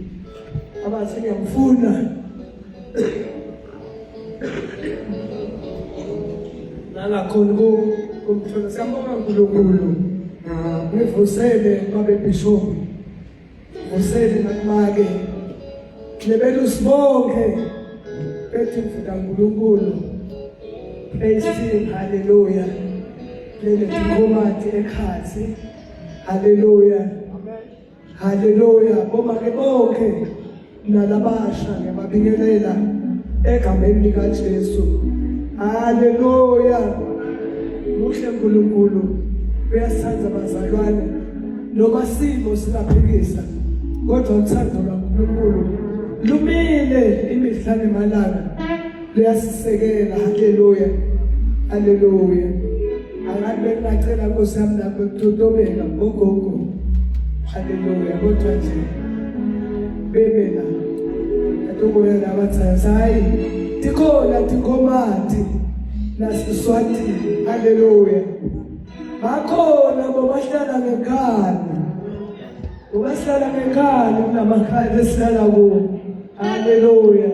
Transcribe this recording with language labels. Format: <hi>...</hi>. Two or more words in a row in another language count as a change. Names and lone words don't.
<ss>Abathi ngiyamfuna nalakhona kumthola siyambonga uNkulunkulu ngivusele babe bishop vusele nakumake lebelu sibonke bethi mfuta uNkulunkulu</ss> <en>praise him</en> <ss>hallelujah lele tikomati ekhathi hallelujah hallelujah bomake bonke nalabasha ngiyababingelela egameni lika Jesu hallelujah muhle uNkulunkulu uyasithandza bazalwane noma simo singaphikisa kodwa uthando lwaNkulunkulu lumile imihla nemalanga luyasisekela hallelujah hallelujah akabe ngacela Nkosi yami lapho kutotobeka ogogo hallelujah kodwa nje bebela atokoyela abathatha hayi tikhona tikomati naSiswati hallelujah bakhona bobahlala ngekhaya ubahlala ngekhaya kunamakhaya esihlala kuwo hallelujah</ss>